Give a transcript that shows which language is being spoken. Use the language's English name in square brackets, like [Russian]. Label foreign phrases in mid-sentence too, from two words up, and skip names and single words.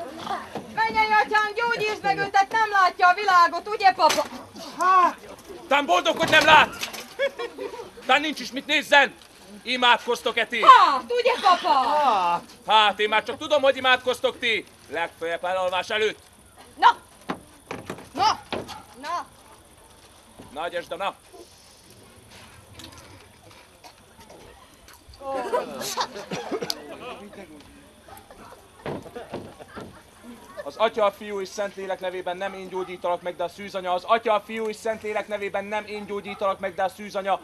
[Hungarian] Menjen, atyám, gyógyítsd meg őt, tehát nem látja a világot, ugye, papa? Tán boldog, hogy nem lát! Tán nincs is mit nézzen! Imádkoztok-e ti? Hát, ugye, papa? Hát, én már csak tudom, hogy imádkoztok ti! Legfeljebb elalvás előtt! Na! Na! Na! Na, gyesd a nap! Az Atya, a Fiú és Szentlélek nevében nem én gyógyítalak meg, de a szűzanya. Az Atya, a Fiú és Szentlélek nevében nem én gyógyítalak meg, de a szűzanya.